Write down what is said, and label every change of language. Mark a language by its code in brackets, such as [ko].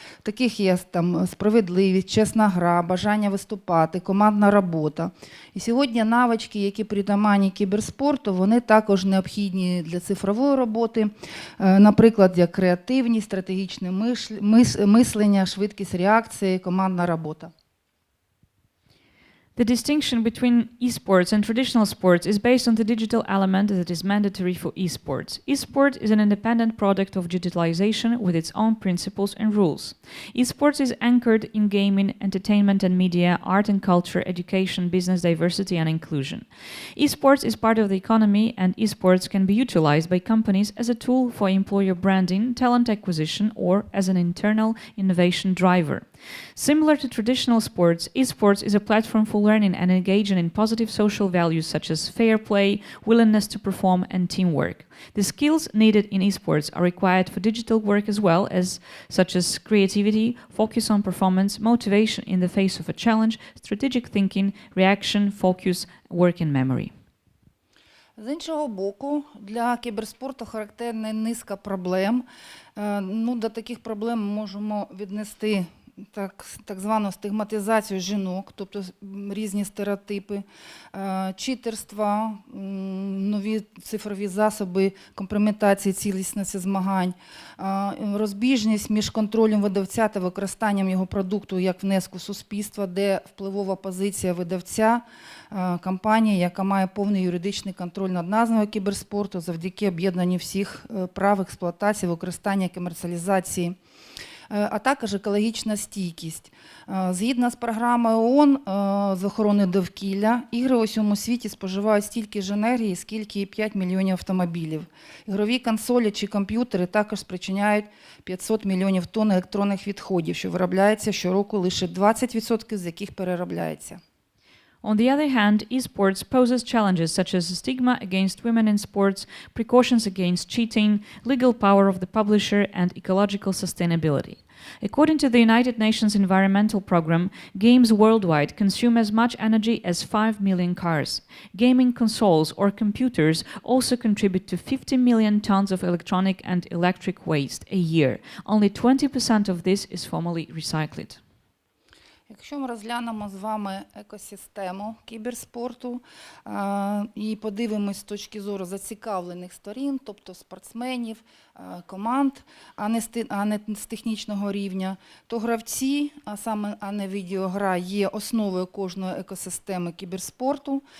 [uk] Таких є там справедливість, чесна гра, бажання виступати, командна робота. І сьогодні навички, які притаманні кіберспорту, вони також необхідні для цифрової роботи, наприклад, як креативність, стратегічне мислення, швидкість реакції, командна робота. [en] The distinction between esports and traditional sports is based on the digital element that is mandatory for esports. Esport is an independent product of digitalization with its own principles and rules. Esports is anchored in gaming, entertainment and media, art and culture, education, business diversity and inclusion. Esports is part of the economy, and esports can be utilized by companies as a tool for employer branding, talent acquisition, or as an internal innovation driver. Similar to traditional sports, esports is a platform for learning and engaging in positive social values such as fair play, willingness to perform, and teamwork. The skills needed in esports are required for digital work as well, such as creativity, focus on performance, motivation in the face of a challenge, strategic thinking, reaction, focus, working memory. [uk] З іншого боку, для кіберспорту характерна низка проблем. До таких проблем ми можемо віднести так звану стигматизацію жінок, тобто різні стереотипи, читерства, нові цифрові засоби компрометації цілісності змагань, розбіжність між контролем видавця та використанням його продукту як внеску суспільства, де впливова позиція видавця, компанії, яка має повний юридичний контроль над назвою кіберспорту завдяки об'єднанню всіх прав експлуатації, використання, комерціалізації, а також екологічна стійкість. Згідно з програмою ООН з охорони довкілля, ігри у всьому світі споживають стільки ж енергії, скільки і 5 мільйонів автомобілів. Ігрові консолі чи комп'ютери також спричиняють 500 мільйонів тонн електронних відходів, що виробляється щороку лише 20%, з яких переробляється. [en] On the other hand, esports poses challenges such as stigma against women in sports, precautions against cheating, legal power of the publisher, and ecological sustainability. According to the United Nations Environmental Programme, games worldwide consume as much energy as 5 million cars. Gaming consoles or computers also contribute to 50 million tons of electronic and electric waste a year. Only 20% of this is formally recycled. [uk] Якщо ми розглянемо з вами екосистему кіберспорту і подивимось з точки зору зацікавлених сторін, тобто спортсменів, команд, а не з технічного рівня, то гравці, а не відеогра, є основою кожної екосистеми кіберспорту.